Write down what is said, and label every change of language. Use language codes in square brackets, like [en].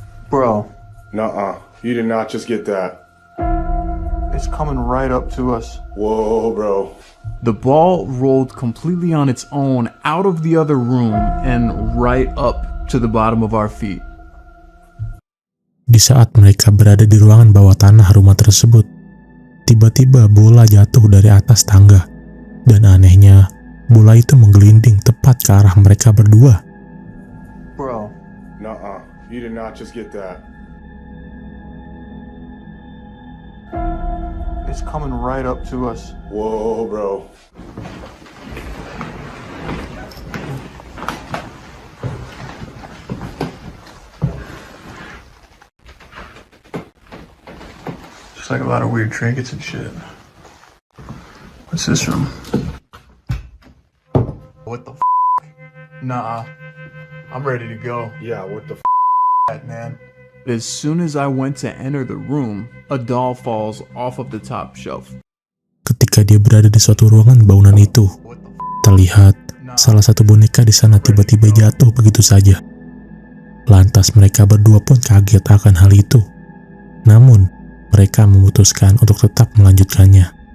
[en] Bro, Nuh-uh. You did not just get that. it's coming right up to us. Whoa, bro. The ball rolled completely on its own out of the other room and right up to the bottom of our feet. [id] Di saat mereka berada di ruangan bawah tanah rumah tersebut, tiba-tiba bola jatuh dari atas tangga. Dan anehnya, bola itu menggelinding tepat ke arah mereka berdua. [en] Bro, Nuh-uh. You did not just get that. it's coming right up to us. Whoa, bro. Just like a lot of weird trinkets and shit. What's this room? What the f? Nah, I'm ready to go. Yeah, what the Man. As soon as I went to enter the room, a doll falls off of the top shelf. [id] Ketika dia berada di suatu ruangan bangunan itu, [en] What the [id] terlihat salah satu boneka di sana tiba-tiba jatuh begitu saja. Lantas mereka berdua pun kaget akan hal itu. Namun, mereka memutuskan untuk tetap melanjutkannya.